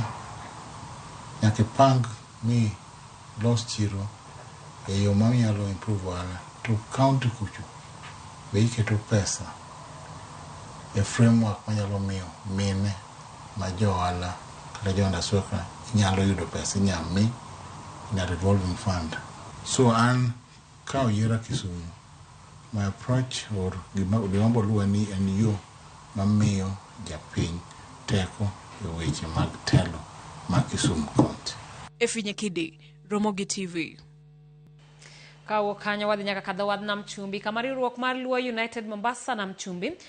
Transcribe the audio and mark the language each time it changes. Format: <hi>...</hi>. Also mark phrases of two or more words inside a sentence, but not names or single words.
<luo>Nyaka ipang ni los chiro e yo ma nyalo improve ohala. To county kucho be iketo pesa e framework manyalo miyo mine ma jo ohala kata jo ndasweka nyalo yudo pesa nyami</luo> <en>in a revolving fund.</en> <luo>So an ka oyiera Kisumu,</luo> <en>my approach or</en> <luo>gima boluwa ni en yo mamiyo japiny teko e weche mag telo mag Kisumu County. Efinye Kidi, Romogi TV. Kawo kanyo wadhi nyaka kadho wadh Nam Chumbi kama riwruok mar Luo United Mombasa Nam Chumbi</luo>